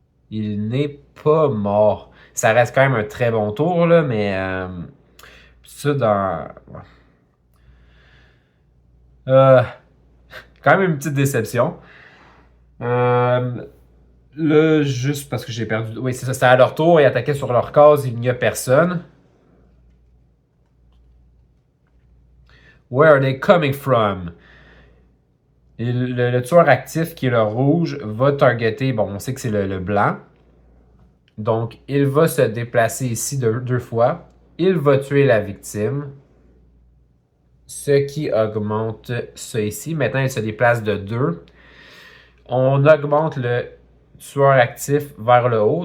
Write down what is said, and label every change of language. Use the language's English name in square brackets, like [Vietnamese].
[French] Il n'est pas mort. Ça reste quand même un très bon tour, là, mais. Ça dans. Quand même une petite déception. Là, juste parce que j'ai perdu. Oui, c'est ça, c'était à leur tour. Ils attaquaient sur leur case, il n'y a personne. [English] Where are they coming from? [French] Et le tueur actif qui est le rouge va targeter. Bon, on sait que c'est le blanc. Donc, il va se déplacer ici 2 fois. Il va tuer la victime. Ce qui augmente ça ici. Maintenant, il se déplace de 2. On augmente le tueur actif vers le haut.